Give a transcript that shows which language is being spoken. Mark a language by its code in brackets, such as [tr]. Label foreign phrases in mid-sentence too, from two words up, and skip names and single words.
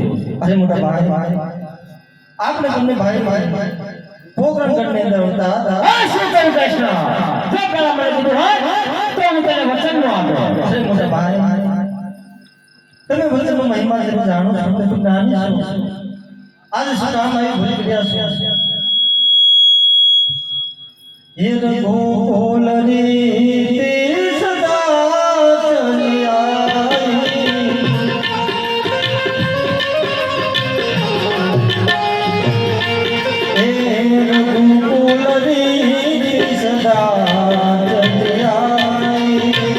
[gu] અરે મોટા ભાઈ આપણે તમને ભાઈ પોકરણગઢની અંદર હોતા હતા. શું કહ્યું કૃષ્ણ? જો પેલા મને કીધું હોય તો હું તને વચન નો આપો. અરે મોટા ભાઈ તમે વચનનો મહિમા જેને જાણો છો તમે જ્ઞાની છો. આજે શું કામ આવ્યું ભૂલી ગયા છો? [awa] ये रघुकुल रीति सदा चली आई रघुकुल रीति सदा चली आई